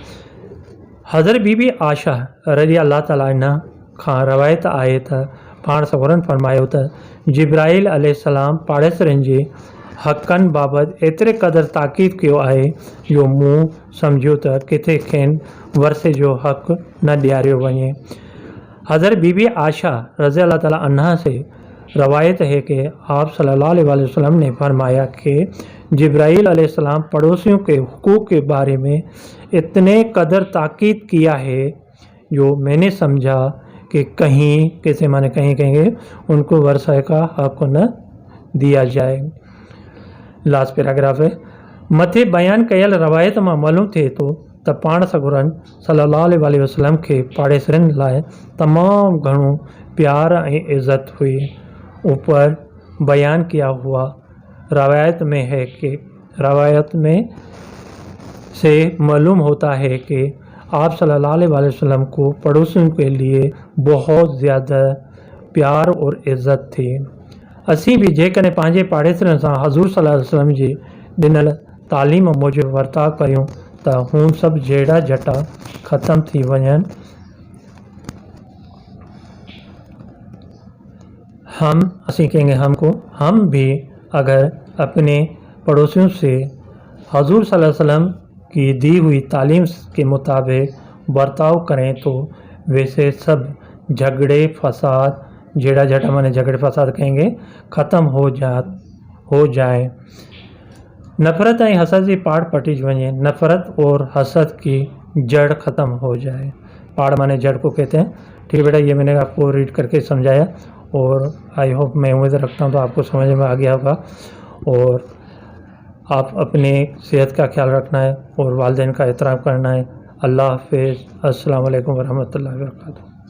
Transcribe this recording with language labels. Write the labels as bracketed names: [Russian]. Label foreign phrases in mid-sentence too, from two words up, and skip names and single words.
[Sindhi] हज़रत बीबी आशा [Arabic] رضي الله تعالى عنها [Sindhi] खां रवायत आहे त पाण सॻुरनि फरमायो त जिब्राइल अलैहिस्सलाम पाड़ेसरनि जे हक़नि बाबति एतिरे क़दुरु ताक़ीद कयो आहे जो मूं सम्झियो त किथे खेनि वरसे जो हक़ न ॾियारियो वञे। [Hindi] हज़रत बीबी आशा [Arabic] رضي الله تعالى عنها [Hindi] से रवायत है कि आप [Arabic] صلى الله عليه وسلم [Hindi] ने फरमाया कि जिब्राइल अलैहिस्सलाम पड़ोसियों के हुकूक के बारे में इतने कदर ताकीद किया है जो मैंने समझा कि कहीं कैसे माने कहीं कहेंगे उनको वर्षा का हक़ न दिया जाए। [English] last paragraph [Hindi] है। [Sindhi] मथे बयान कयल रवायत में मालूम थिए तो त पाण सॻुरनि [Arabic] صلى الله عليه وسلم [Sindhi] के पाड़ेसरनि लाइ तमाम घणो प्यार ऐं इज़्ज़त हुई। [Hindi] ऊपर बयान किया हुआ रवायत में है कि रवायत में से मालूम होता है कि आप [Arabic] صلى الله عليه وسلم [Hindi] को पड़ोसियों के लिए बहुत ज़्यादा प्यार और इज़्ज़त थी। [Sindhi] असीं भी जेकॾहिं पंहिंजे पाड़ेसरनि सां हज़ूर [Arabic] صلى الله عليه وسلم [Sindhi] जी ॾिनल तालीम मूजिबि वर्ताव कयूं त हू सभु जहिड़ा जटा ख़तम थी वञनि। [Hindi] असीं कहेंगे हमको, हम भी अगर अपने पड़ोसियों से हज़ूर [Arabic] صلى الله عليه وسلم [Hindi] की दी हुई तालीम के मुताबिक बर्ताव करें तो वैसे सब झगड़े फसाद, [Sindhi] जेड़ा जटा [Hindi] माने झगड़े फसाद कहेंगे, ख़त्म हो जाए। [Sindhi] नफ़रत ऐं हसद जी पाड़ पटी वञे। [Hindi] नफ़रत और हसद की जड़ ख़त्म हो जाए। पाड़ माने जड़ को कहते हैं। ठीक है बेटा, ये मैंने आपको रीड करके समझाया और [English] I hope, [Hindi] मैं उम्मीद रखता हूँ तो आपको समझ में आ गया होगा। और आप अपने सेहत का ख्याल रखना है और वालिदैन का एहतराम करना है। अल्लाह हाफ़िज़। [Arabic] السلام عليكم ورحمة الله وبركاته.